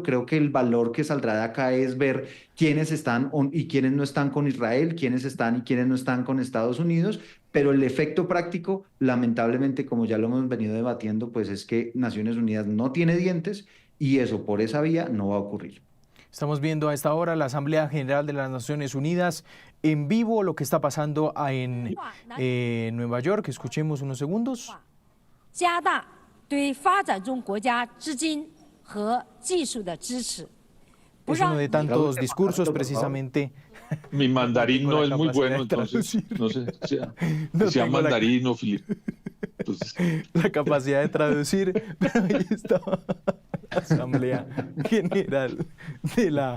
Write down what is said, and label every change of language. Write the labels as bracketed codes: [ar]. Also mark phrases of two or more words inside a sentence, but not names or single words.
[es] Creo que el valor que saldrá de acá es ver quiénes están y quiénes no están con Israel, quiénes están y quiénes no están con Estados Unidos, pero el efecto práctico, lamentablemente, como ya lo hemos venido debatiendo, pues es que Naciones Unidas no tiene dientes, y eso por esa vía no va a ocurrir. Estamos viendo a esta hora la Asamblea General de las Naciones Unidas en vivo, lo que está pasando en Nueva York. Escuchemos unos segundos. [zh] 加大对发展中国家资金和技术的支持，不 [es] Es uno [zh] 让 [es] de tantos discursos, precisamente. Mi mandarín tengo no la es muy capacidad bueno, de entonces traducir. no sé sea, No sea tengo la- mandarín o Filipe. Entonces, La capacidad de traducir, pero ahí está la Asamblea General de la...